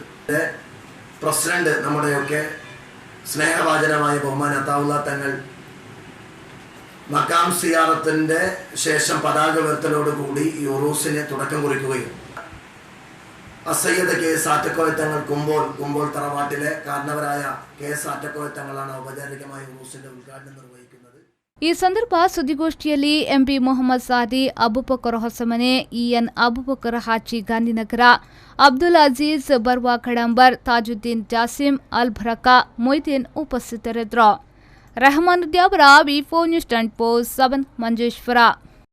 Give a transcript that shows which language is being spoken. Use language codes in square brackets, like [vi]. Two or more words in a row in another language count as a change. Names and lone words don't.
[ml] പ്രസിഡന്റ് നമ്മുടെയൊക്കെ സ്നേഹവാചനമായ ബഹുമാൻ അതാവുല്ലാ തങ്ങൾ മക്കാം സിയാറത്തിൻ്റെ ശേഷം പതാക ഉയർത്തലോടുകൂടി ഈ ഉറൂസിന് തുടക്കം കുറിക്കുകയും അസയ്യദ് കെ എസ് ആറ്റക്കോയ തങ്ങൾ കുമ്പോൾ തറവാട്ടിലെ കാരണവരായ കെ എസ് ആറ്റക്കോയ തങ്ങളാണ് ഔപചാരികമായി ഉറൂസിന്റെ ഉദ്ഘാടനം നിർവഹിക്കുന്നത്. [kn] ಈ ಸಂದರ್ಭ ಸುದ್ದಿಗೋಷ್ಠಿಯಲ್ಲಿ ಎಂಪಿ ಮೊಹಮ್ಮದ್ ಸಾದಿ, ಅಬುಬಕರ್ ಹೊಸಮನೆ, ಇಎನ್ ಅಬುಬಕರ್ ಹಾಜಿ ಗಾಂಧಿನಗರ, ಅಬ್ದುಲ್ ಅಜೀಜ್ ಬರ್ವಾ ಕಡಂಬರ್, ತಾಜುದ್ದೀನ್ ಜಾಸಿಂ, ಅಲ್ ಭರಕಾ, ಮೊಯ್ದೀನ್ ಉಪಸ್ಥಿತರಿದ್ದರು. ರೆಹಮಾನ್ ಉದ್ಯಾವರ, ವಿ4 ನ್ಯೂಸ್ 7 ಮಂಜೇಶ್ವರ.